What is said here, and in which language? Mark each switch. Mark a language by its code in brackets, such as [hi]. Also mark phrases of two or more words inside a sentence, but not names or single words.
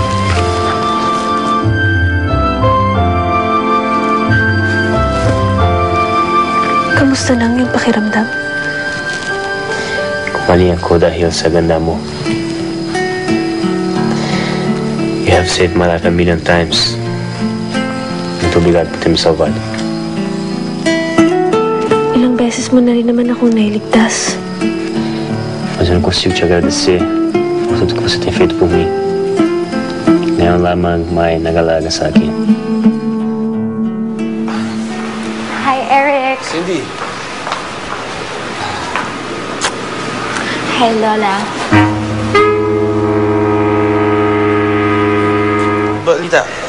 [tl] Kamusta lang yung pakiramdam? Kumali ako dahil sa ganda mo. [en] You have saved my life 1,000,000 times. [pt] Muito obrigado por ter me salvado. [tl] Ilang beses mo na rin naman akong nailigtas. [pt] Mas eu não consigo te agradecer por tudo que você tem feito por mim. [tl] Ngayon lamang may nagalaga sa akin. [en] Hi, Eric. Cindy. Hi, Lola. [tl] Balita.